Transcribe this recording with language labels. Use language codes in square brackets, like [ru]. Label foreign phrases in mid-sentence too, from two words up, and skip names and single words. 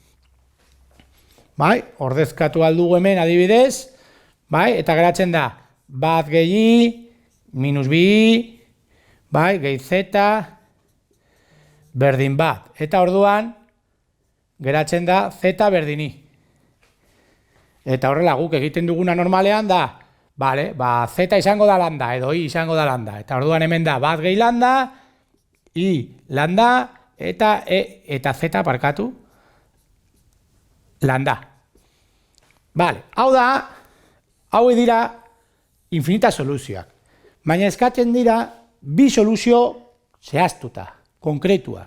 [eu] Bai, ordezkatu aldugu hemen adibidez, bai, eta geratzen da, bat gehi, minus bi, bai, gehi z, berdin bat. Eta orduan, geratzen da, z berdin i. Eta horrela guk egiten duguna normalean da, bale, ba, z izango da lambda, edo i izango da lambda. Eta orduan hemen da, bat gehi lambda, i lambda, eta z parkatu, lambda. Bale, hau dira infinita soluzioak. Baina eskatzen dira bi soluzio zehaztuta, konkretuak.